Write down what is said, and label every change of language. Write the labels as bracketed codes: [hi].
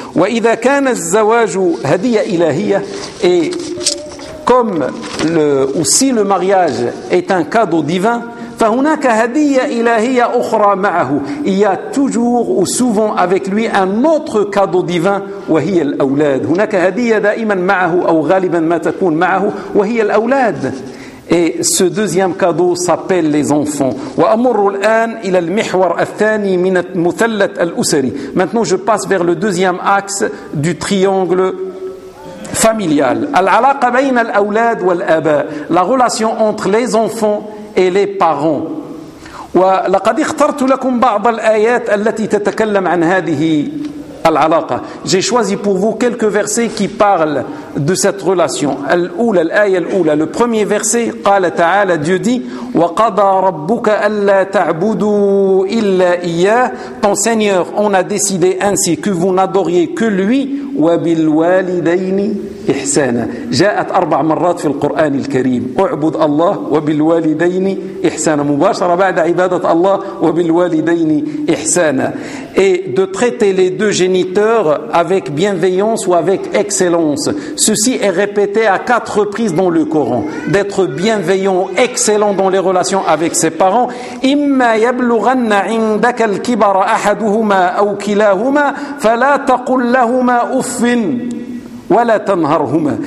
[ar] Wa idha kana az-zawaj hadiya ilahiya, [fr] et comme le, ou si le mariage est un cadeau divin, [ar] فهناك هدية إلهية أخرى معه, [fr] il y a toujours ou souvent avec lui un autre cadeau divin, [ar] وهي الأولاد. هناك هدية دائما معه أو غالبا ما تكون معه, وهي الأولاد. [fr] Et ce deuxième cadeau s'appelle les enfants. [ar] وأمر الآن إلى المحور الثاني من المثلث الأسري. [fr] Maintenant je passe vers le deuxième axe du triangle familiale. [ar] Al-alaqa bayna al-awlad wal-aba. [fr] La relation entre les enfants et les parents. [ar] ولقد اخترت لكم بعض الآيات التي تتكلم عن هذه العلاقة. [fr] J'ai choisi pour vous quelques versets qui parlent de cette relation. [ar] الأولى الآية الأولى. [fr] Le premier verset, [ar] قال تعالى, [fr] Dieu dit: [ar] وقضى ربك ألا تعبدوا إلا إياه. [fr] Ton Seigneur, on a décidé ainsi que vous n'adoriez que lui. [ar] وبالوالدين إحسانا. جاءت أربع مرات في القرآن الكريم. أعبد الله وبالوالدين إحسانا. مباشرة بعد عبادة الله وبالوالدين إحسانا. [fr] Et de traiter les deux géniteurs avec bienveillance ou avec excellence. Ceci est répété à quatre reprises dans le Coran. D'être bienveillant, excellent dans les relations avec ses parents. [ar] إِمَّا يَبْلُغَنَّ عِنْدَكَ الْكِبَرَ أَحَدُهُمَا أَوْ كِلَاهُمَا فَلَا تَقُلْ لَهُمَا أُفٍّ وَلَا تَنْهَرْهُمَا.